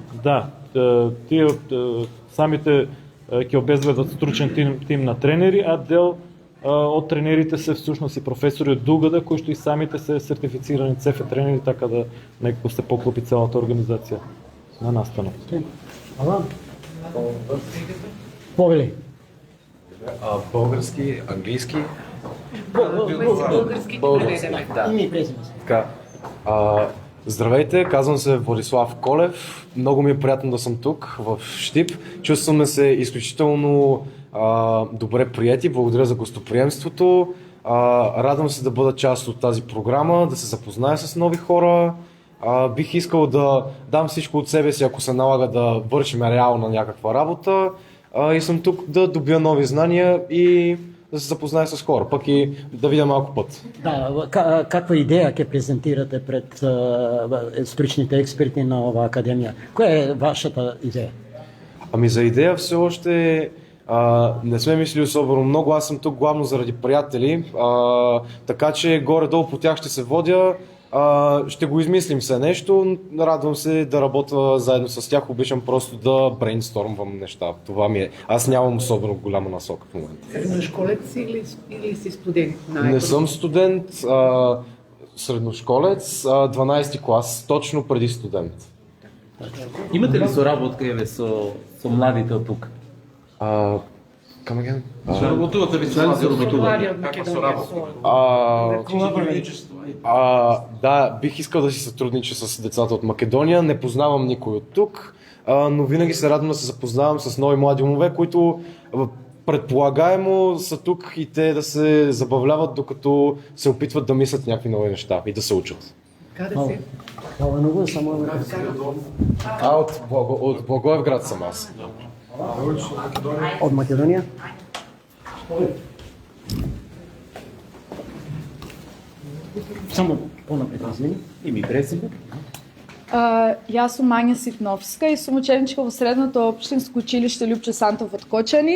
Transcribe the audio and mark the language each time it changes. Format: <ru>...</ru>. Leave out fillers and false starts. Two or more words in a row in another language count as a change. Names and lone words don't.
<mk>Да, тие самите ќе обезбедат стручен тим на тренери, а дел од тренерите се всушност и професори од УГД кои што и самите се сертифицирани ЦФ тренери, така да некако се поклопи целата организација на настанот. Ала? Повели.</mk> <bg>Български, английски.</bg> <mk>Български преведеме. Име и презиме. Така.</mk> <bg>Здравейте, казвам се Владислав Колев. Много ми е приятно да съм тук в Щип. Чувстваме се изключително добре приети. Благодаря за гостоприемството. Радвам се да бъда част от тази програма, да се запозная с нови хора. Бих искал да дам всичко от себе си, ако се налага да вършим реална някаква работа. И съм тук да добия нови знания и да се запозная с хора, пък и да видя малко път. Да,</bg> <mk>каква идеја ќе презентирате пред стручните експерти на оваа академија? Која е вашата идеја?</mk> <bg>Ами за идея все още не сме мислили особено много, аз съм тук главно заради приятели, така че горе-долу по тях ще се водя. Ще го измислим все нещо, радвам се да работя заедно с тях, обичам просто да брейнстормвам неща. Това ми е. Аз нямам особено голяма насока в момента.</bg> <mk>Средношколец или си студент?</mk> <bg>Не съм студент, средношколец, 12 клас, точно преди студент.</bg> <mk>Имате ли соработка еве со младите од тук?</mk> <en>Come again?</en> <mk>Работувате ли со млади Млади од Македонија</mk> <bg>Да, бих искал да си сътруднича с децата от Македония. Не познавам никой от тук, но винаги се радвам да се запознавам с нови млади умове, които предполагаемо са тук и те да се забавляват, докато се опитват да мислят някакви нови неща и да се учат.</bg> <mk>Каде се? Ова много само</mk> <bg>От Благоевград съм аз.</bg> <mk>од Македонија? Само понапред, извини. Име и презиме? Јас сум Мања Ситновска и сум ученичка во средното општинско училиште Љупчо Сантов од Кочани.</mk>